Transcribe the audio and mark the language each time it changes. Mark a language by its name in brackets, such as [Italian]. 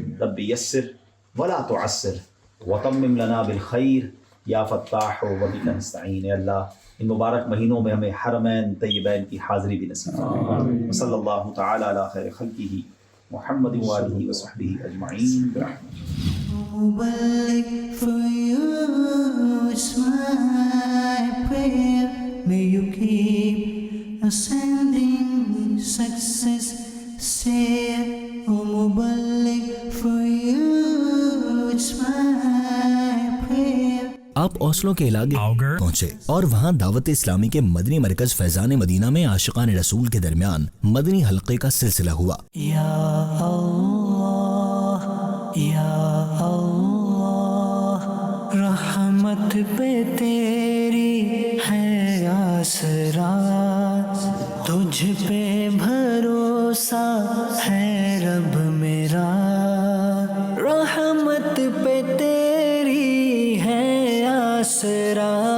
[Arabic] رب یسر ولا تعسر وتمم لنا بالخیر یا فتاح وبک نستعین. [Urdu] اے اللہ ان مبارک مہینوں میں ہمیں حرمین طیبین کی حاضری بھی نصیب فرما. [Arabic] صلی اللہ تعالی علی خیر خلقہ محمد وآلہ وصحبہ اجمعین برحمتہ. [English] مبلغ for you, it's my prayer. May you keep ascending success. Say, oh Muballigh, for you, it's my prayer. [Urdu] آپ اوسلو کے علاقے پہنچے اور وہاں دعوت اسلامی کے مدنی مرکز فیضان مدینہ میں عاشقان رسول کے درمیان مدنی حلقے کا سلسلہ ہوا. یا اللہ یا اللہ رحمت پہ تیری ہے آسرا، تجھ پہ بھروسہ ہے رب میرا، رحمت پہ تیری ہے آسرا،